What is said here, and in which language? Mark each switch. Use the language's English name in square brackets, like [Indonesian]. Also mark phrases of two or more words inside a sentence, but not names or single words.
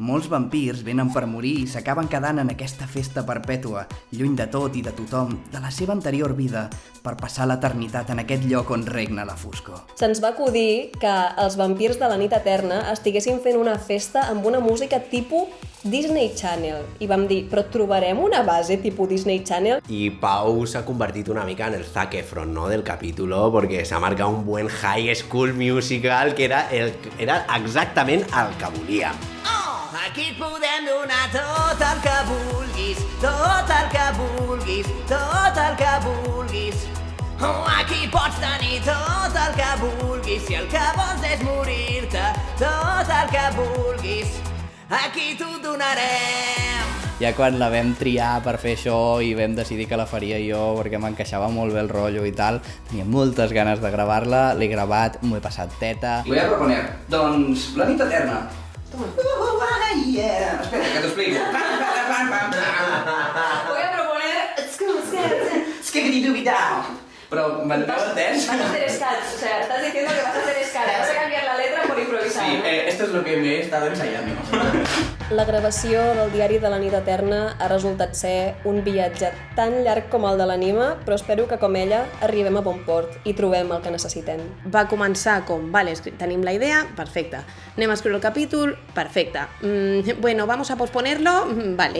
[Catalan] Molts vampirs venen per morir i s'acaben quedant en aquesta festa perpètua, lluny de tot i de tothom, de la seva anterior vida, per passar l'eternitat en aquest lloc on regna la foscor. Se'ns va acudir que els vampirs de la nit eterna estiguessin fent una festa amb una música tipus Disney Channel. I vam dir, però trobarem una base tipus Disney Channel? [Spanish] Y Pau se ha convertido [Catalan] una mica [Spanish] en el Zac Efron, ¿no?, del capítulo, porque se ha marcado un buen High School Musical [Catalan] que era exactament el que volíem. Aquí et podem donar tot el que vulguis, tot el que vulguis, tot el que vulguis. Aquí pots tenir tot el que vulguis, si el que vols és morir-te, tot el que vulguis. Aquí t'ho donarem. Ja quan la vam triar per fer això i vam decidir que la faria jo perquè m'encaixava molt bé el rotllo i tal, tenia moltes ganes de gravar-la, l'he gravat, m'ho he passat teta. [Spanish] Voy a proponer, [Catalan] doncs, la nit eterna. Yeah. Espera, que t'ho explico. [Spanish] Voy a proponer... [Catalan] Skibidi-dubidi-dow. Però m'enteu entès? [Spanish] Vas a hacer escats, o sea, estás diciendo que vas a hacer escats. Vas a cambiar la letra por improvisar. Sí, esto es lo que me he estado ensayando. [Catalan] La gravació del diari de la nit eterna ha resultat ser un viatge tan llarg com el de l'Anima, però espero que com ella arribem a bon port i trobem el que necessitem. Va començar com, vale, tenim la idea, perfecte. Anem a escriure el capítol, perfecte. [Spanish] Bueno, vamos a posponerlo, vale.